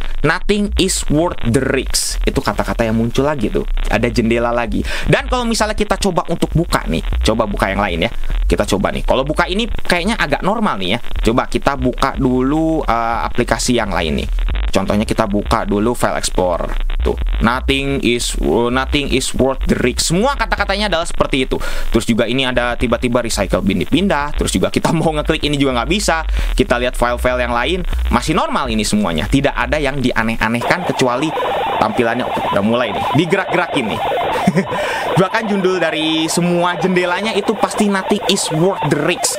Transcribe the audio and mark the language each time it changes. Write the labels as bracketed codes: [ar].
[en] Nothing is worth the risk. [id] Itu kata-kata yang muncul lagi tuh. Ada jendela lagi. Dan kalau misalnya kita coba untuk buka nih, coba buka yang lain ya. Kita coba nih. Kalau buka ini kayaknya agak normal nih ya. Coba kita buka dulu aplikasi yang lain nih. Contohnya kita buka dulu file explorer. tuh. [en] Nothing is worth the risk. [id] Semua kata-katanya adalah seperti itu. Terus juga ini ada tiba-tiba recycle bin dipindah. Terus juga kita mau ngeklik ini juga nggak bisa. Kita lihat file-file yang lain masih normal ini semuanya. Tidak ada yang dianeh-anehkan kecuali tampilannya udah mulai nih digerak-gerakin nih. Bahkan judul dari semua jendelanya itu pasti [en] nothing is worth the risk.